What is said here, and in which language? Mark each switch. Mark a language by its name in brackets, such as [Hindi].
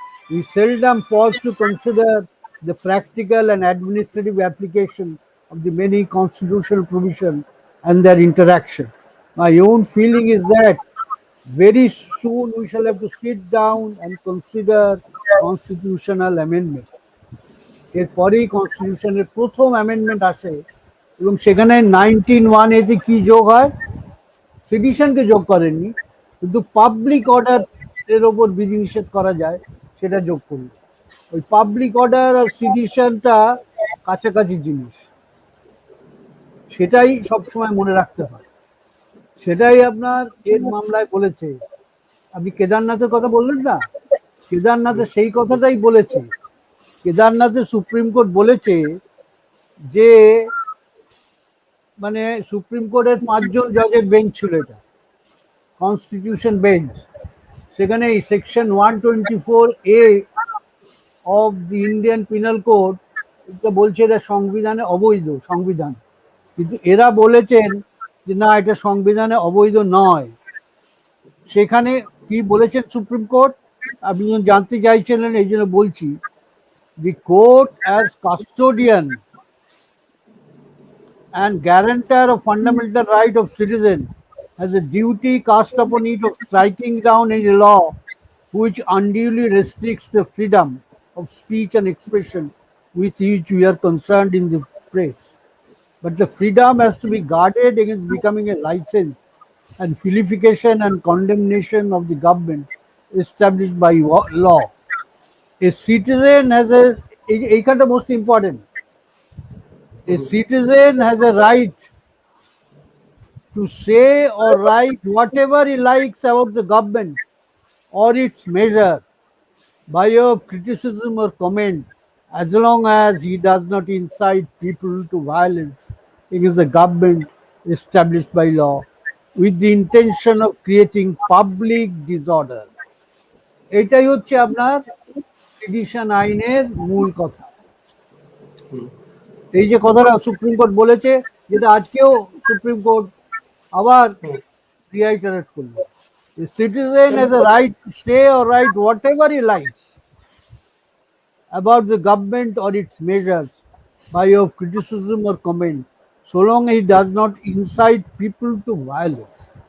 [English] We seldom pause to consider the practical and administrative application of the many constitutional provisions and their interaction. My own feeling is that very soon we shall have to sit down and consider constitutional amendment. [Bangla] এরপরেই কনস্টিটিউশনের প্রথম amendment আসে এবং সেখানে 1901 কি যোগ হয়, সেডিশনকে যোগ করেননি, কিন্তু পাবলিক অর্ডার এর ওপর বিধিনিষেধ করা যায় সেটা যোগ করল। ওই পাবলিক অর্ডার আর সেডিশনটা কাছাকাছি জিনিস, সেটাই সবসময় মনে রাখতে হয়। সেটাই আপনার এর মামলায় বলেছে। আপনি কেদারনাথের কথা বললেন না, কেদারনাথের সেই কথাটাই বলেছে। কেদারনাথের সুপ্রিম কোর্ট বলেছে যে মানে সুপ্রিম কোর্টের 5 জন জজের বেঞ্চ ছিল, এটা কনস্টিটিউশন বেঞ্চ। সেখানে এই section 124A of the Indian penal code এটা বলছে এটা সংবিধানে অবৈধ সংবিধান, কিন্তু এরা বলেছেন যে না, এটা সংবিধানে অবৈধ নয়। সেখানে কি বলেছেন সুপ্রিম কোর্ট, আপনি জানতে চাইছিলেন এই জন্য বলছি। [English] The court as custodian and guarantor of fundamental right of citizen has a duty cast upon it of striking down any law which unduly restricts the freedom of speech and expression with which we are concerned in the press. But the freedom has to be guarded against becoming a license and vilification and condemnation of the government established by law. A citizen has a most important. A citizen has a right to say or write whatever he likes about the government or its measure by way of criticism or comment, as long as he does not incite people to violence against the government established by law with the intention of creating public disorder. [Bangla] এটাই হচ্ছে আপনার sedition আইনের মূল কথা। এই যে কথাটা supreme court বলেছে, যেটা আজকেও সুপ্রিম কোর্ট আবার রিআইটারেট করলো, [English] Citizen has a right to say or write whatever he likes about the government or its measures by your criticism or comment, so long he does not incite people to violence.